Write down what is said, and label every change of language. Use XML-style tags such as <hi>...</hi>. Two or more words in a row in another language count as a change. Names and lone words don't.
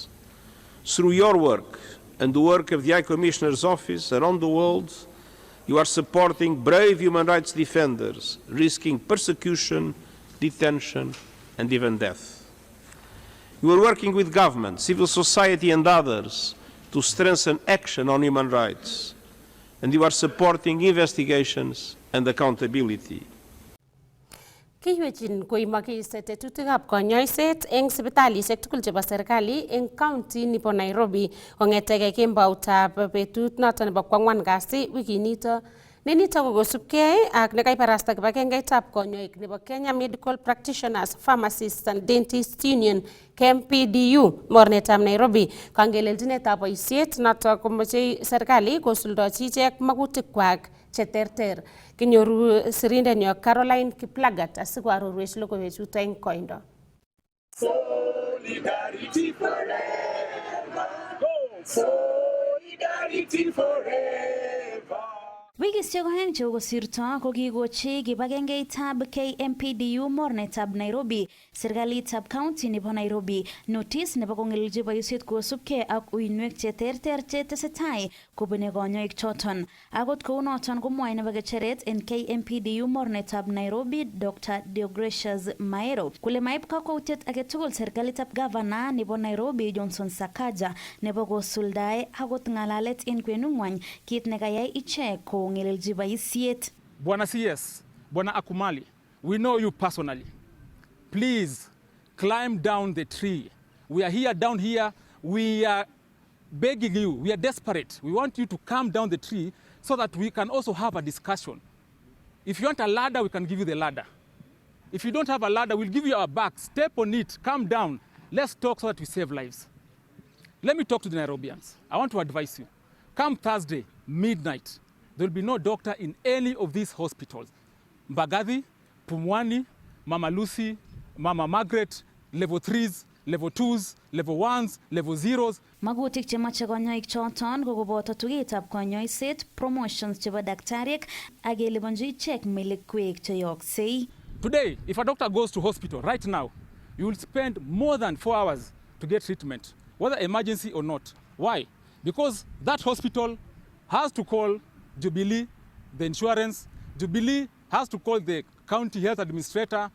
<en>Through your work and the work of the High Commissioner's Office around the world, you are supporting brave human rights defenders, risking persecution, detention, and even death. You are working with government, civil society, and others to strengthen action on human rights, and you are supporting investigations and accountability.</en> <kln>Kiywechin koimokis tetutikab konyoiset eng sipitalishek tugul chebo serikali eng county nebo Nairobi kong'etege kemboutab betut noto nebo kwang'wan kasi wikinito. Nenito ko kosubkei ak nekaibarasta kibagengeitab konyoik nebo Kenya Medical Practitioners, Pharmacists and Dentists Union KMPDU mornetab Nairobi kangelelchinetab boisiet noto komochei serikali kosuldochi ichek magutikwak cheterter. Kinyoru sirindenyo Caroline Kiplagat asikoarorwech logoiwechuto eng koindo.</kln> <en>Solidarity forever. Go. Solidarity forever. Wikisiek oeng chekosirto ko kikochi kibagengeitab KMPDU mornetab Nairobi serikalitab county nebo Nairobi notice nebo kong'elelchi boisiet kosubkei ak uinwek cheterter chetesetai kobune konyoik choton. Akot kounoton komwoe nebo kecheret en KMPDU mornetab Nairobi Dr. Deogratius Maero kole maib kakwautiet agetugul serikalitab gavana nebo Nairobi Johnson Sakaja nebo kosuldae akot ng'alalet en kwenung'wany kit nekayai ichek ko Bwana CS, Bwana Akumali, we know you personally. Please climb down the tree. We are here down here. We are begging you. We are desperate. We want you to come down the tree so that we can also have a discussion. If you want a ladder, we can give you the ladder. If you don't have a ladder, we'll give you our back. Step on it. Come down. Let's talk so that we save lives. Let me talk to the Nairobians. I want to advise you. Come Thursday, midnight. There will be no doctor in any of these hospitals. Mbagathi, Pumwani, Mama Lucy, Mama Margaret, level 3s, level 2s, level 1s, level 0s.</en> <kln>Magutik chemache konyoik choton ko koboto tugetab konyoiset, promotions chebo daktariek ak keliponji ichek melekwek cheyoksei.</kln> <en>Today, if a doctor goes to hospital right now, you will spend more than 4 hours to get treatment, whether emergency or not. Why? Because that hospital has to call Jubilee, the insurance. Jubilee has to call the county health administrator.</en>